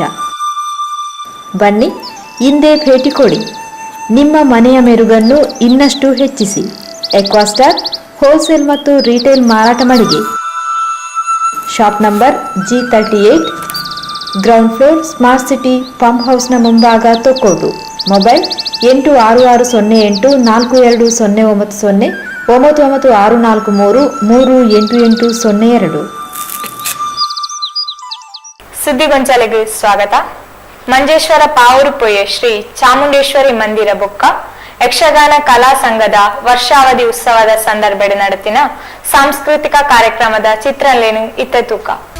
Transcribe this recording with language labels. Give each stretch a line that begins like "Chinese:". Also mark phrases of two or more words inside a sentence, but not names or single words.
Kannada: ಬನ್ನಿ, ಹಿಂದೆ ಭೇಟಿ ಕೊಡಿ, ನಿಮ್ಮ ಮನೆಯ ಮೆರುಗನ್ನು ಇನ್ನಷ್ಟು ಹೆಚ್ಚಿಸಿ. ಎಕ್ವಾಸ್ಟಾರ್ ಹೋಲ್ಸೇಲ್ ಮತ್ತು ರಿಟೇಲ್ ಮಾರಾಟ ಮಳಿಗೆ.
English: shop number G38, ground floor, smart city pump house ಮುಂಭಾಗ,
Kannada: ತೊಕ್ಕೋಟು. ಮೊಬೈಲ್ 8608420990 99643388802. ಸುದ್ದಿಗೊಂಚಲೆಗೆ ಸ್ವಾಗತ.
Tulu: ಮಂಜೇಶ್ವರ ಪಾವೂರು ಪೊಯ್ಯೆ ಶ್ರೀ ಚಾಮುಂಡೇಶ್ವರಿ ಮಂದಿರ ಬೊಕ್ಕ ಯಕ್ಷಗಾನ ಕಲಾ ಸಂಘದ ವರ್ಷಾವಧಿ ಉತ್ಸವದ ಸಂದರ್ಭ ನಡೆತಿನ ಸಾಂಸ್ಕೃತಿಕ ಕಾರ್ಯಕ್ರಮದ ಚಿತ್ರಲೇನು ಇತ್ತ ತೂಕ.